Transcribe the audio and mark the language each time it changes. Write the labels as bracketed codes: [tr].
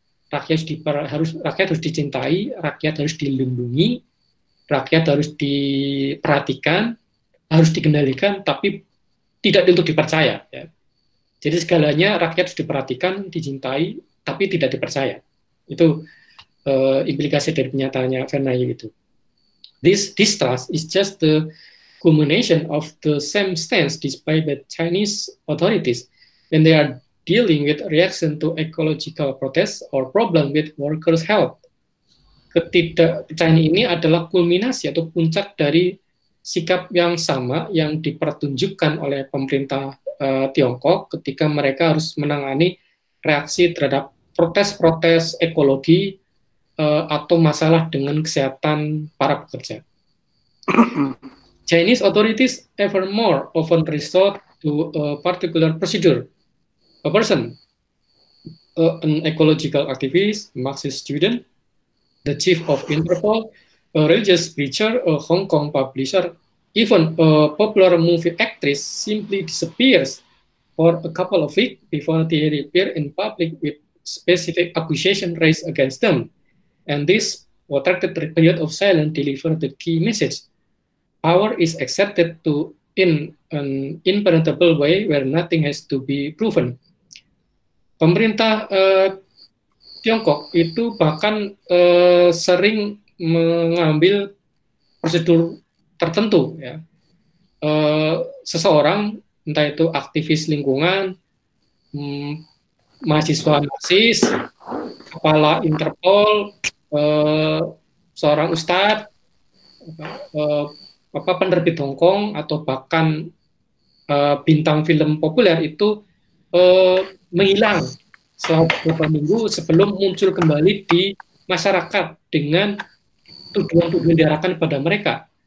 [id] Rakyat harus dicintai, rakyat harus dilindungi, rakyat harus diperhatikan, harus dikendalikan, tapi tidak untuk dipercaya. Ya. Jadi segalanya rakyat harus diperhatikan, dicintai, tapi tidak dipercaya. Itu implikasi dari pernyataannya Fernayu itu. [en] This distrust is just the culmination of the same stance displayed by Chinese authorities when they are dealing with reaction to ecological protests or problem with workers' health. [id] Ketidakpercayaan ini adalah kulminasi atau puncak dari sikap yang sama yang dipertunjukkan oleh pemerintah Tiongkok ketika mereka harus menangani reaksi terhadap protes-protes ekologi atau masalah dengan kesehatan para pekerja. [en] Chinese authorities ever more often resort to a particular procedure. A person, an ecological activist, Marxist student, the chief of Interpol, a religious preacher, a Hong Kong publisher, even a popular movie actress simply disappears for a couple of weeks before they appear in public with specific accusation raised against them. And this protracted period of silence delivered the key message. Power is accepted in an impenetrable way where nothing has to be proven. [id] Pemerintah Tiongkok itu bahkan sering mengambil prosedur tertentu, ya. Seseorang, entah itu aktivis lingkungan, mahasiswa Marxis, kepala Interpol, seorang ustadz, penerbit Hongkong, atau bahkan bintang film populer itu menghilang selama beberapa minggu sebelum muncul kembali di masyarakat dengan tuduhan-tuduhan diarahkan pada mereka.